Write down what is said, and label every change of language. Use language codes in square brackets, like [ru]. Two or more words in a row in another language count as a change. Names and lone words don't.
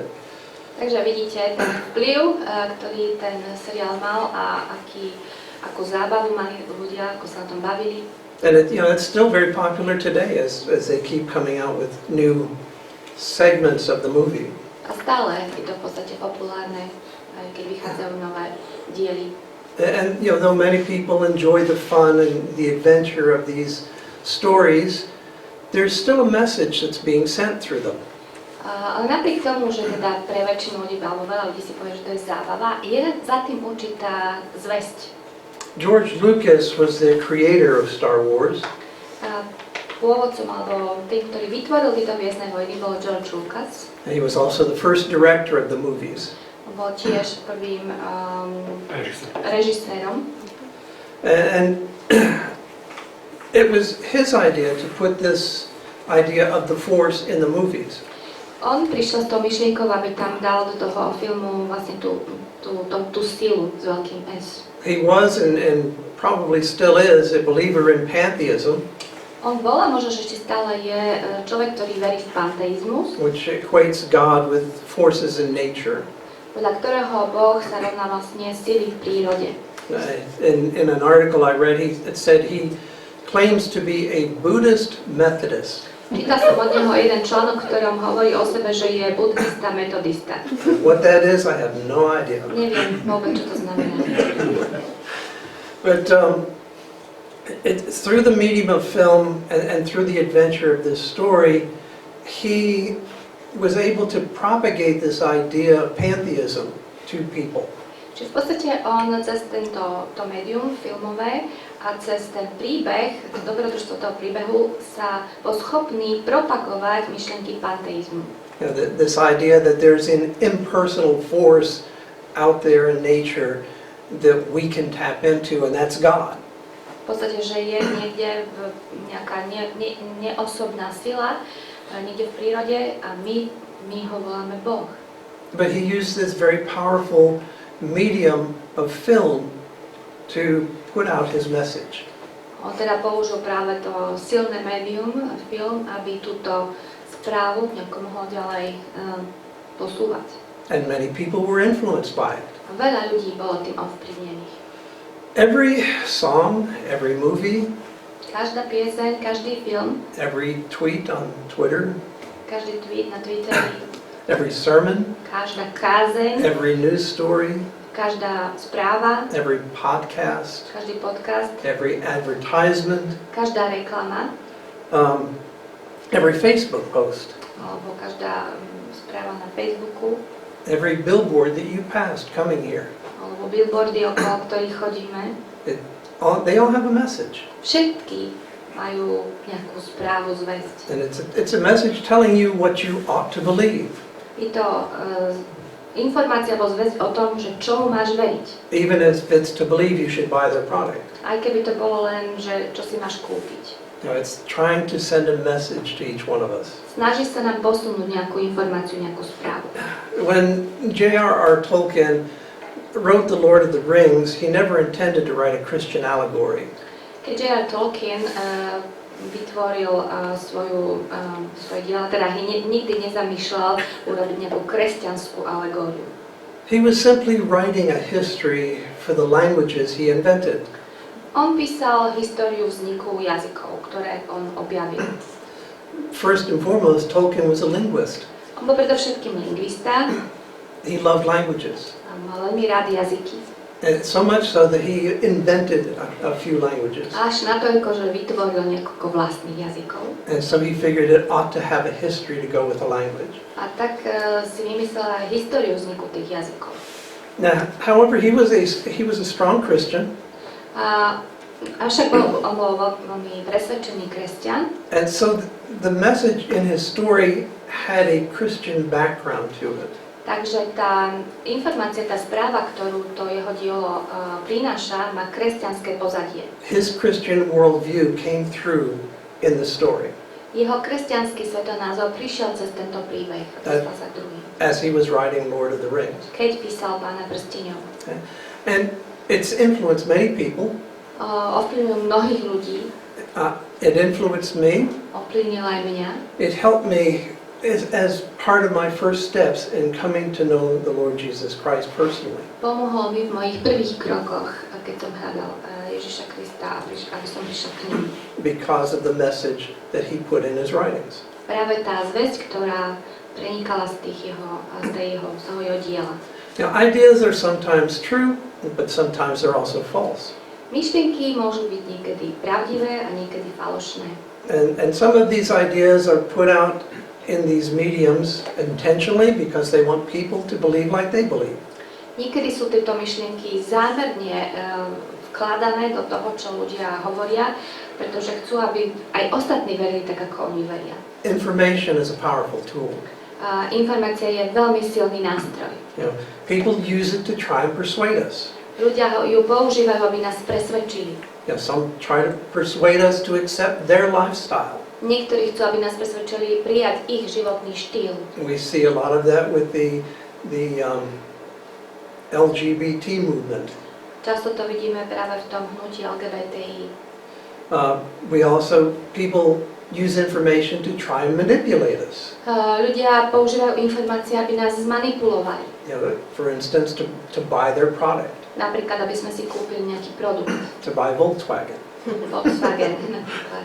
[sk] Takže vidíte ten vplyv, ktorý ten seriál mal a akú zábavu mali ľudia, ako sa na tom bavili. [en] And it, you know, it's still very popular today as they keep coming out with new segments of the movie. [sk] A stále je to v podstate populárne, aj keď vychádzajú nové diely. [en] And you know, though many people enjoy the fun and the adventure of these stories, there's still a message that's being sent through them. [sk] Ale napriek tomu, že teda pre väčšinu ľudí, alebo veľa ľudí si povie, že to je zábava, je za tým určitá zväzť. [en] George Lucas was the creator of Star Wars. [sk] Pôvodcom alebo tým, ktorý vytvoril tieto Hviezdne vojny, bol George Lucas. [en] And he was also the first director of the movies. [sk] Bol tiež prvým režisérom. [en] And it was his idea to put this idea of the Force in the movies. [sk] On prišiel s tou myšlienkou, aby tam dal do toho filmu vlastne tú silu s veľkým S. [en] He was and probably still is a believer in pantheism, [sk] On bol a možno, že ešte stále je človek, ktorý verí v panteizmus, [en] which equates God with forces in nature. [sk] podľa ktorého Boh sa rovná vlastne sily v prírode. [en] In an article I read, it said he claims to be a Buddhist Methodist. [sk] Čítal som od neho jeden článok, v ktorom hovorí o sebe, že je buddhista, metodista. [en] What that is, I have no idea. [sk] Neviem vôbec, čo to znamená. [en] But through the medium of film and through the adventure of this story, he was able to propagate this idea of pantheism to people. [sk] Čiže v podstate on cez to médium filmové a cez ten príbeh, dobrodružstvo toho príbehu sa bol schopný propagovať myšlienky panteizmu. [en] You know, this idea that there's an impersonal force out there in nature that we can tap into, and that's God. [sk] V podstate, že je niekde nejaká neosobná sila, niekde v prírode a my ho voláme Boh. [en] But he used this very powerful medium of film to put out his message. [sk] On teda použil práve to silné médium, film, aby túto správu nejako mohol ďalej posúvať. [en] And many people were influenced by it. [sk] A veľa ľudí bolo tým ovplyvnených. [en] Every song, every movie, [sk] Každá pieseň, každý film, [en] every tweet on Twitter, [sk] každý tweet na Twitteri, [en] every sermon, [sk] každá kázeň, [en] every news story, [sk] každá správa, [en] every podcast, [sk] každý podcast, [en] every advertisement, [sk] každá reklama, [en] every Facebook post, [sk] alebo každá správa na Facebooku, [en] every billboard that you passed coming here. [sk] alebo billboardy, okolo ktorých chodíme. [en] They all have a message. [sk] Všetky majú nejakú správu, zvesť. [en] And it's a message telling you what you ought to believe. [sk] Je to informácia alebo zvesť o tom, že čomu máš veriť. [en] Even if it's to believe you should buy their product. [sk] Aj keby to bolo len, že čo si máš kúpiť. [en] You know, it's trying to send a message to each one of us. [sk] Snaží sa nám posunúť nejakú informáciu, nejakú správu. [en] When J.R.R. Tolkien wrote The Lord of the Rings, he never intended to write a Christian allegory. [sk] Keď J.R. Tolkien vytvoril svoje diela, teda nikdy nezamýšľal urobiť nejakú kresťanskú alegóriu. [en] He was simply writing a history for the languages he invented. [sk] On písal históriu vzniku jazykov, ktoré on objavil. [en] First and foremost, Tolkien was a linguist. [sk] On bol predovšetkým lingvista, [en] He loved languages. [sk] a mal veľmi rád jazyky. [en] And so much so that he invented a few languages. [sk] Až natoľko, že vytvoril niekoľko vlastných jazykov. [en] And so he figured it ought to have a history to go with the language. [sk] A tak si vymyslel aj históriu vzniku tých jazykov. [en] Now, however, he was a strong Christian. [sk] Avšak on bol veľmi presvedčený kresťan. [en] And so the message in his story had a Christian background to it. [sk] Takže tá informácia, tá správa, ktorú to jeho dielo prináša, má kresťanské pozadie. [en] His Christian worldview came through in the story. [sk] Jeho kresťanský svetonázor prišiel cez tento príbeh, dostal sa k druhým. [en] As he was writing Lord of the Rings. [sk] Keď písal Pána prsteňov. [en] Okay. And it's influenced many people. [sk] Ovplyvnil mnohých ľudí. [en] It influenced me. [sk] Ovplyvnil aj mňa. [en] It helped me as part of my first steps in coming to know the Lord Jesus Christ personally. [sk] Pomohol mi v mojich prvých krokoch, keď som hľadal Ježiša Krista, aby som prišiel k nemu. [en] Because of the message that he put in his writings. [sk] Práve tá zvesť, ktorá prenikala z toho jeho diela. [en] Now, ideas are sometimes true, but sometimes they're also false. [sk] Myšlienky môžu byť niekedy pravdivé a niekedy falošné. [en] And some of these ideas are put out in these mediums intentionally because they want people to believe like they believe. [sk] Niekedy sú tieto myšlienky zámerne vkladané do toho, čo ľudia hovoria, pretože chcú, aby aj ostatní verili tak, ako oni veria. [en] Information is a powerful tool. [sk] Informácia je veľmi silný nástroj. [en] You know, people use it to try and persuade us. [sk] Ľudia ju používajú, aby nás presvedčili. [en] You know, some try to persuade us to accept their lifestyle. [sk] Niektorí chcú, aby nás presvedčili prijať ich životný štýl. [en] We see a lot of that with the LGBT movement. [sk] Často to vidíme práve v tom hnutí LGBTI. [en] People use information to try and manipulate us. [sk] Ľudia používajú informácie, aby nás zmanipulovali. [en] You know, for instance, to buy their product. [sk] Napríklad, aby sme si kúpili nejaký produkt. [en] To buy Volkswagen. [sk] Volkswagen napríklad.